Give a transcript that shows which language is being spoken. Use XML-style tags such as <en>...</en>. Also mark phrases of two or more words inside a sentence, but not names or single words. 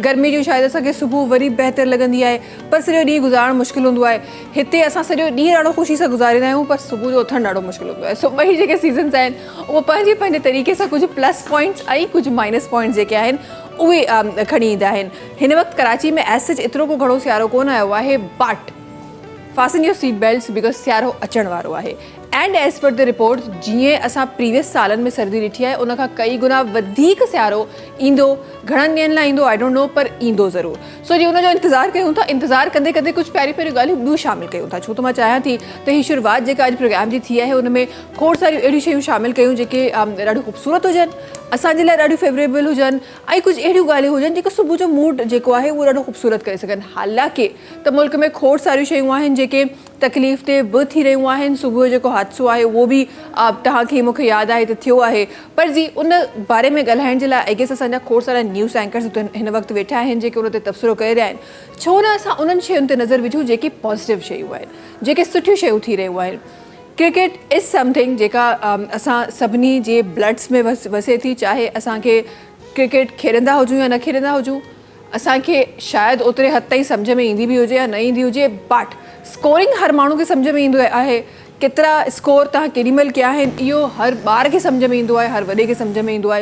<sd>गर्मी जो शायदि असांखे सुबुह वरी बहितरु लॻंदी आहे पर सॼो ॾींहुं गुज़ारणु मुश्किल हूंदो आहे। हिते असां सॼो ॾींहुं ॾाढो ख़ुशी सां गुज़ारींदा आहियूं पर सुबुह जो उथणु ॾाढो मुश्किल हूंदो आहे। सो ॿई जेके सीज़न्स आहिनि उहे पंहिंजे पंहिंजे तरीक़े सां कुझु</sd> <en>plus points</en> <sd>ऐं कुझु</sd> <en>minus points</en> <sd>जेके आहिनि उहे खणी ईंदा आहिनि। हिन वक़्तु कराची में</sd> <en>as such</en> <sd>एतिरो को घणो सियारो कोन आयो आहे</sd> <en>but fasten your seat belts because</en> <sd>सियारो अचण वारो आहे।</sd> <en>and as per the report</en> <sd>जीअं असां प्रीवियस सालनि में सर्दी ॾिठी आहे उन खां कई गुना वधीक सियारो ईंदो। घणनि ॾींहंनि लाइ ईंदो</sd> <en>I don't know</en> <sd>पर ईंदो ज़रूरु। सो जीअं उनजो इंतज़ारु कयूं था, इंतज़ारु कंदे कंदे कुझु पहिरियों पहिरियों ॻाल्हियूं ॿियूं शामिलु कयूं था। छो त मां चाहियां थी त हीअ शुरूआति जेका अॼु प्रोग्राम जी थी आहे हुन में खोड़ सारियूं अहिड़ियूं शयूं शामिलु कयूं जेके ॾाढियूं ख़ूबसूरत हुजनि, असांजे लाइ ॾाढियूं फेवरेबल हुजनि ऐं कुझु अहिड़ियूं ॻाल्हियूं हुजनि जेके सुबुह जो मूड जेको आहे उहो ॾाढो ख़ूबसूरत करे सघनि। हालांकि त मुल्क में खोड़ सारियूं शयूं आहिनि जेके तकलीफ़ ते बि थी रहियूं आहिनि। सुबुह जो जेको हादसो आहे उहो बि तव्हांखे मूंखे यादि आहे त थियो आहे पर जी उन बारे में ॻाल्हाइण जे लाइ</sd> <en>I guess</en> <sd>असांजा खोड़ सारा</sd> <en>news anchors</en> <sd>हिन वक़्तु वेठा आहिनि जेके उन ते तबसरो करे रहिया आहिनि। छो न असां उन्हनि शयुनि ते नज़र विझूं जेके पॉज़िटिव शयूं आहिनि, जेके सुठियूं शयूं थी रहियूं आहिनि।</sd> <en>cricket is something</en> <sd>जेका असां सभिनी जे ब्लड्स में वसे थी, चाहे असांखे क्रिकेट खेॾंदा हुजूं या न खेॾंदा हुजूं, असांखे शायदि ओतिरे हद ताईं सम्झ में ईंदी बि हुजे या न ईंदी हुजे</sd> <en>but scoring</en> <sd>हर माण्हू खे सम्झ में ईंदो आहे। केतिरा स्कोर तव्हां केॾीमहिल कया आहिनि इहो हर ॿार खे सम्झ में ईंदो आहे, हर वॾे खे सम्झ में ईंदो आहे।</sd>